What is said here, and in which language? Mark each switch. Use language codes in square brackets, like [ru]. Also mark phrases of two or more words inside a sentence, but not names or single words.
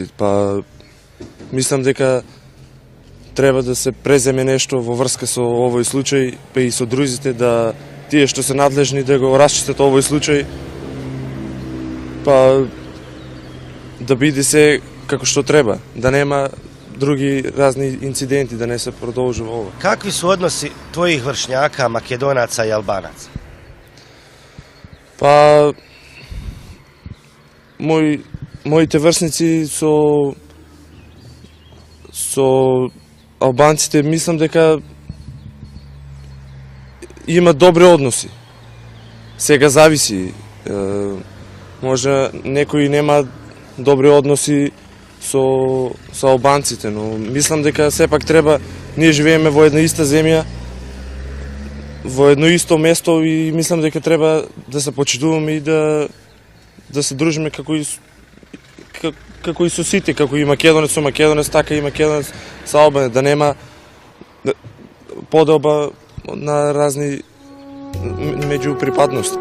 [mk] Па, мислам дека треба да се преземе нешто во врска со овој случај, па и со друзите, да тие што се надлежни да го расчистат овој случај, па да биде се како што треба, да други разни инциденти, да не se продолжува ovo. [bs] Kakvi su odnosi tvojih vršnjaka, Makedonaca i Albanaca? [mk] Pa, моите врсници со албанците мислам дека има добри односи. Сега зависи. Може некои нема добри односи со албанците, но мислам дека сепак треба, ние живееме во една иста земја, во едно исто место и мислам дека треба да се почитуваме и да се дружиме како и со сите, како и македонец со македонец, така и македонец со албанец, да нема подоба на разни međupриpadnosti.